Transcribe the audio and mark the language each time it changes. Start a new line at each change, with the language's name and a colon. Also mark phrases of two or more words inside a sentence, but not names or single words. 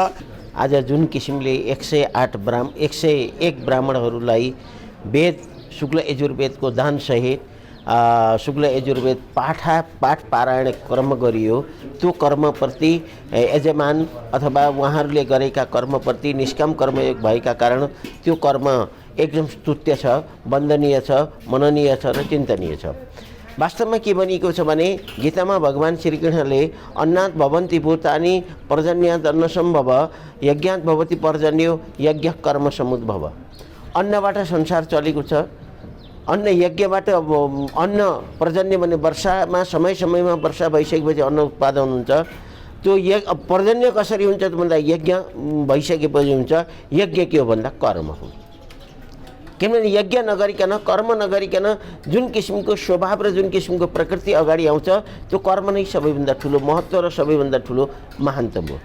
Nepali: आज जुन किसिमले 101 ब्राह्मणहरूलाई वेद शुक्ल यजुर्वेदको दानसहित शुक्ल यजुर्वेद पाठ पारायण कर्म गरियो त्यो कर्मप्रति यजमान अथवा उहाँहरूले गरेका कर्मप्रति निष्काम कर्मयोग भएका कारण त्यो कर्म एकदम स्तुत्य छ वन्दनीय छ मननीय छ र चिन्तनीय छ। वास्तवमा के भनिएको छ भने गीतामा भगवान श्रीकृष्णले
Sanskrit: अन्नात् भवन्ति भूतानि पर्जन्यात् अन्नसम्भव यज्ञात् भवति पर्जन्यो यज्ञ कर्म समुद्भव।
Nepali: अन्नबाट संसार चलेको छ अन्न यज्ञबाट अन्न पर्जन्य भने वर्षामा समयमा वर्षा भइसकेपछि अन्न उत्पादन हुन्छ त्यो पर्जन्य कसरी हुन्छ भन्दा यज्ञ भइसकेपछि हुन्छ। यज्ञ के हो भन्दा कर्म हो किनभने यज्ञ नगरिकन कर्म नगरिकन जुन किसिमको स्वभाव र जुन किसिमको प्रकृति अगाडि आउँछ त्यो कर्म नै सबैभन्दा ठुलो महत्त्व र सबैभन्दा ठुलो महानतम हो।